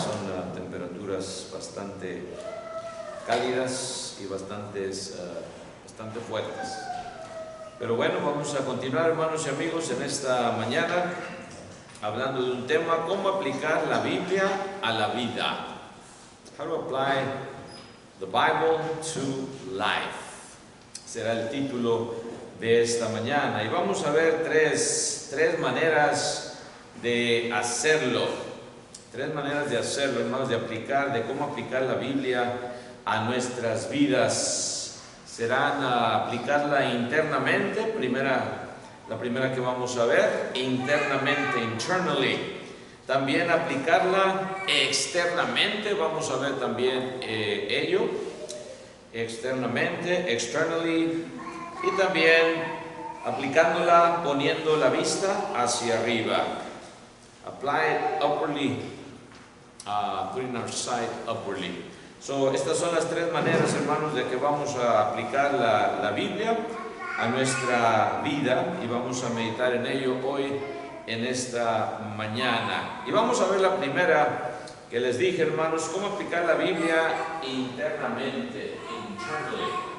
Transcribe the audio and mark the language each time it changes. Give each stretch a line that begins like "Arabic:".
Spanish: Son temperaturas bastante cálidas y bastante fuertes. Pero bueno, vamos a continuar, hermanos y amigos, en esta mañana hablando de un tema: cómo aplicar la Biblia a la vida.
English: How to apply the Bible to life.
Spanish: Será el título de esta mañana. Y vamos a ver tres maneras de hacerlo. Tres maneras de hacerlo, hermanos, de cómo aplicar la Biblia a nuestras vidas. Serán aplicarla internamente, la primera que vamos a ver, internamente, internally. También aplicarla externamente, vamos a ver también ello, externamente, externally, y también aplicándola poniendo la vista hacia arriba.
English: Apply it upwardly, putting our sight upwardly.
Spanish: Estas son las tres maneras, hermanos, de que vamos a aplicar la Biblia a nuestra vida, y vamos a meditar en ello hoy en esta mañana. Y vamos a ver la primera que les dije, hermanos: cómo aplicar la Biblia internamente, internally.